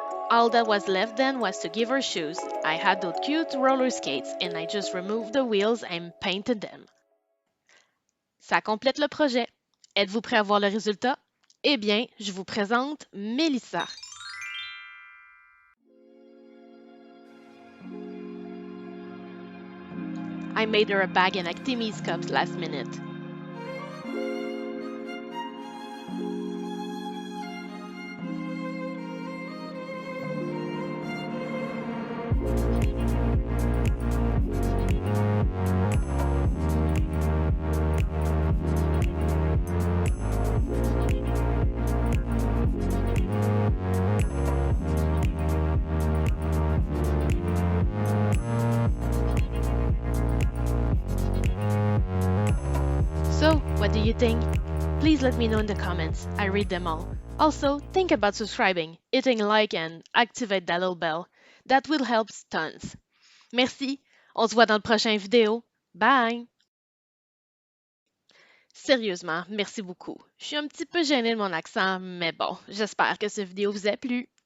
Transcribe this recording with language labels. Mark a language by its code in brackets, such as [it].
[en] All that was left then was to give her shoes. I had those cute roller skates and I just removed the wheels and painted them. [fr] Ça complète le projet. Êtes-vous prêt à voir le résultat? Eh bien, je vous présente Mélissa. [en] I made her a bag and Actimis cups last minute. do you think? Please let me know in the comments. I read them all. Also, think about subscribing, hitting like and activate that little bell. That will help tons. [fr] Merci. On se voit dans le prochain vidéo. Bye! Sérieusement, merci beaucoup. Je suis un petit peu gênée de mon accent, mais bon, j'espère que cette vidéo vous a plu.